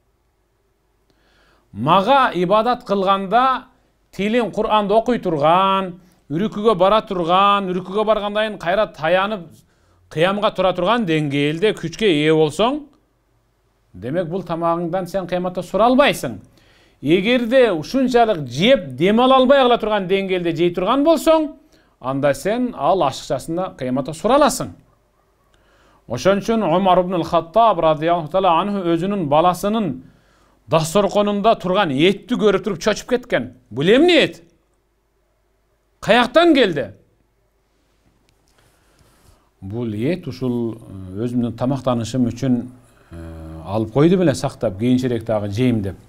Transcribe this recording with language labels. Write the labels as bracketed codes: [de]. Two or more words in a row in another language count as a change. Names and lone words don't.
[ky] Мага ибадат кылганда тилин Кур'анды окуй турган, үрүкүгө бара турган, үрүкүгө баргандан кайра таянып кыямга тура турган деңгээлде күчкө ээ болсоң, демек бул тамагыңдан сен кыяматта суралбайсың. Эгерде ушунчалык жеп дем ала албай кала турган деңгээлде жей турган болсоң, анда сен ал ашыкчасында кыяматта сураласың. Ошон үчүн Умар ибн Хаттаб [ar] رضي الله تعالى عنه [ky] өзүнүн баласынын дасторконунда турган этти көрүп туруп чочуп кеткен. Бул эмне эт? Каяктан келди? Бул эт ушул өзүмдүн тамактанышым үчүн алып койду беле сактап, кийинчерээк дагы жейм деп.